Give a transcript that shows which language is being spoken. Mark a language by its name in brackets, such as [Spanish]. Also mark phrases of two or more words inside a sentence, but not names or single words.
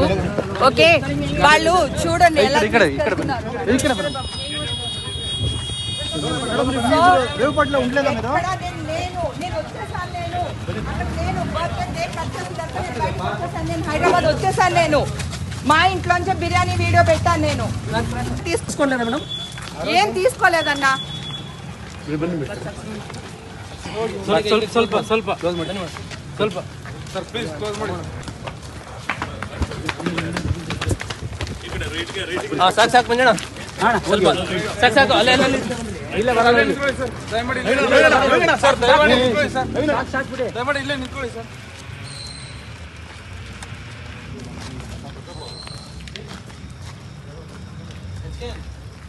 [Telugu] ఓకే, వాళ్ళు చూడండి ఎలా హైదరాబాద్ వచ్చేసాను. నేను మా ఇంట్లోంచి బిర్యానీ వీడియో పెట్టాను. నేను తీసుకోలేదా మేడం? ఏం తీసుకోలేదన్నా. [Kannada] ಸ್ವಲ್ಪ ಸ್ವಲ್ಪ ಕ್ಲೋಸ್ ಮಾಡಿ ಸ್ವಲ್ಪ ಸರ್ ಪ್ಲೀಸ್ ಕ್ಲೋಸ್ ಮಾಡಿ ಹಾಂ ಸಾಕು ಸಾಕು ಮಂಜಣ್ಣ ಸ್ವಲ್ಪ ಸಾಕು ಸಾಕು ಅಲ್ಲೇ ಅಲ್ಲೇ ಇಲ್ಲೇ ಬರಲ್ಲ ಸರ್ ದಯಮಾಡಿ ಸರ್ ದಯಮಾಡಿ ನಿಂತ್ಕೊಳ್ಳಿ ಸರ್ ದಯಮಾಡಿ ಇಲ್ಲೇ ನಿಂತ್ಕೊಳ್ಳಿ ಸರ್